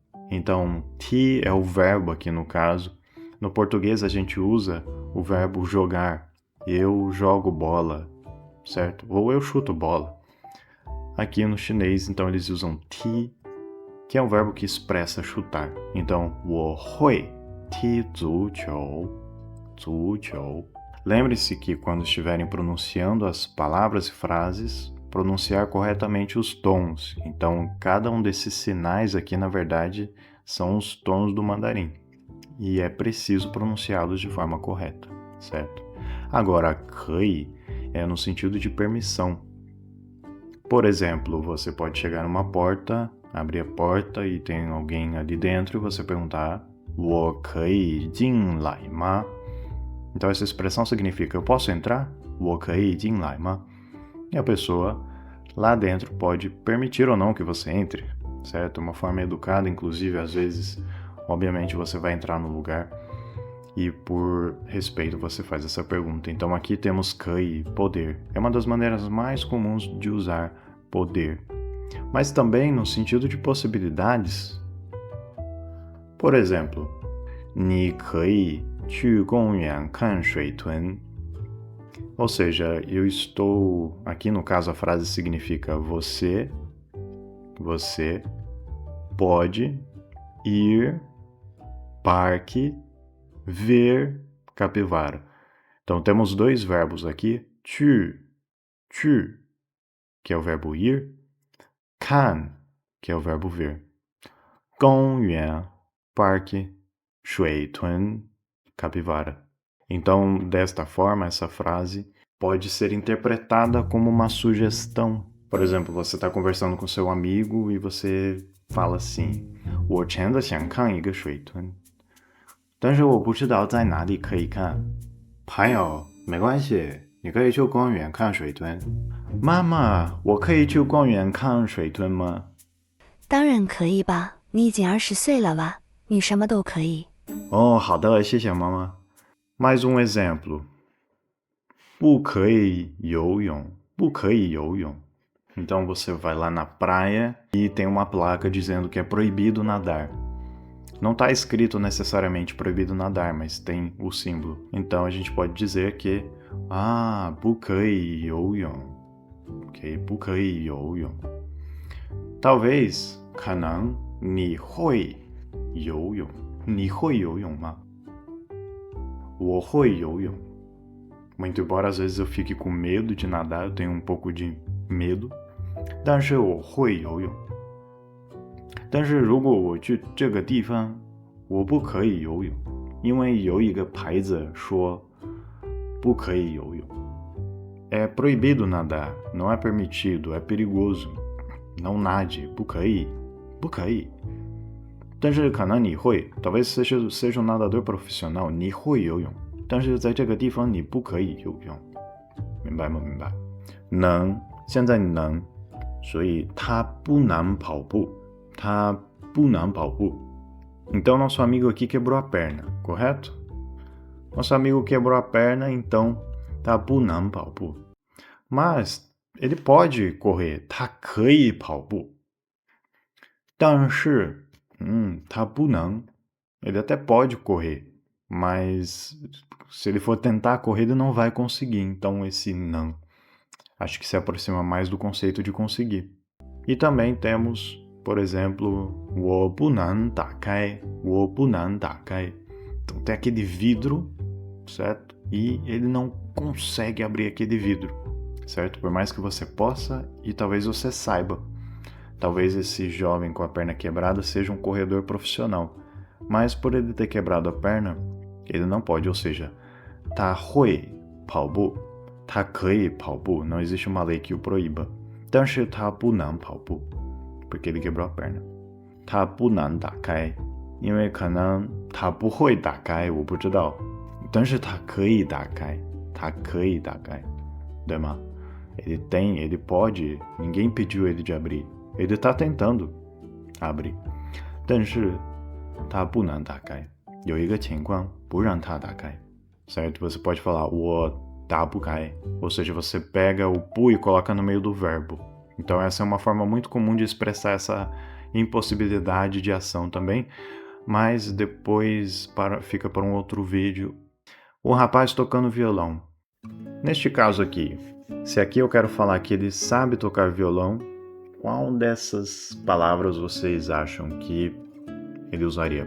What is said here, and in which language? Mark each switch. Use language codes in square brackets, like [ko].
[pt] Então, ti é o verbo aqui no caso. No português a gente usa o verbo jogar. Eu jogo bola, certo? Ou eu chuto bola. Aqui no chinês, então, eles usam ti, que é um verbo que expressa chutar. [zh] Então, 我会踢足球. 足球. [pt] Lembre-se que quando estiverem pronunciando as palavras e frases, pronunciar corretamente os tons. Então, cada um desses sinais aqui, na verdade, são os tons do mandarim. E é preciso pronunciá-los de forma correta, certo? Agora, kei é no sentido de permissão. Por exemplo, você pode chegar numa porta, abrir a porta e tem alguém ali dentro e você perguntar [zh] 我可以进来吗? [pt] Então, essa expressão significa, eu posso entrar? [zh] 我可以进来吗? [pt] E a pessoa lá dentro pode permitir ou não que você entre, certo? Uma forma educada, inclusive, às vezes, obviamente, você vai entrar no lugar e por respeito você faz essa pergunta. Então aqui temos kei, poder. É uma das maneiras mais comuns de usar poder. Mas também no sentido de possibilidades. Por exemplo, [zh] 你可以去公园看水豚. [pt] Ou seja, eu estou... Aqui no caso a frase significa você pode ir parque ver capivara. Então temos dois verbos aqui, 去 que é o verbo ir, 看 que é o verbo ver. 公园 parque, 水豚 capivara. Então, desta forma, essa frase pode ser interpretada como uma sugestão. Por exemplo, você está conversando com seu amigo e você fala assim: [zh] 我真的想看一个水豚，但是我不知道在哪里可以看。朋友，没关系，你可以去公园看水豚。妈妈，我可以去公园看水豚吗？当然可以吧，你已经20岁了吧？你什么都可以。 [pt] Oh, [zh] 好的，谢谢妈妈。 [pt] Mais um exemplo. [zh] 不可以游泳，不可以游泳. [pt] Então você vai lá na praia e tem uma placa dizendo que é proibido nadar. Não está escrito necessariamente proibido nadar, mas tem o símbolo. Então a gente pode dizer que [zh] 不可以游泳. Ok, 不可以游泳. Talvez, 可能你会游泳. 你会游泳吗？我会游泳. [pt] Muito embora às vezes eu fique com medo de nadar, eu tenho um pouco de medo. [zh] 但是我会游泳。但是如果我去这个地方，我不可以游泳，因为有一个牌子说不可以游泳。 [pt] É proibido nadar, não é permitido, é perigoso. Não nade, [zh] 不可以，不可以。但是可能你会, [pt] talvez seja um nadador profissional, [zh] 你会游泳，但是在这个地方你不可以游泳，明白吗？明白？能，现在能，所以他不能跑步，他不能跑步。 [pt] Então nosso amigo aqui quebrou a perna, correto? Nosso amigo quebrou a perna, então [zh] 他不能跑步。 [pt] Mas ele pode correr, [zh] 他可以跑步。但是他不能. [pt] Ele até pode correr, mas se ele for tentar correr, ele não vai conseguir. Então, esse não, acho que se aproxima mais do conceito de conseguir. E também temos, por exemplo, [zh] 我不能打开, 我不能打开. [pt] Então, tem aquele vidro, certo? E ele não consegue abrir aquele vidro, certo? Por mais que você possa e talvez você saiba. Talvez esse jovem com a perna quebrada seja um corredor profissional, mas por ele ter quebrado a perna, ele não pode, ou seja, [zh] 他会跑步, 他可以跑步, [pt] não existe uma lei que o proíba. [zh] 但是他不能跑步, [pt] porque ele quebrou a perna. [zh] 他不能打开, 因为可能他不会打开, 我不知道. 但是他可以打开, 他可以打开, 对吗? [pt] Ele tem, ele pode, ninguém impediu ele de abrir. Ele está tentando abrir, [zh] 但是他不能打开。有一个情况不让他打开, certo? [pt] Você pode falar [zh] 我打不开, [pt] ou seja, você pega o pu e coloca no meio do verbo. Então essa é uma forma muito comum de expressar essa impossibilidade de ação também, mas depois fica para um outro vídeo. O rapaz tocando violão. Neste caso aqui, se aqui eu quero falar que ele sabe tocar violão, qual dessas palavras vocês acham que ele usaria?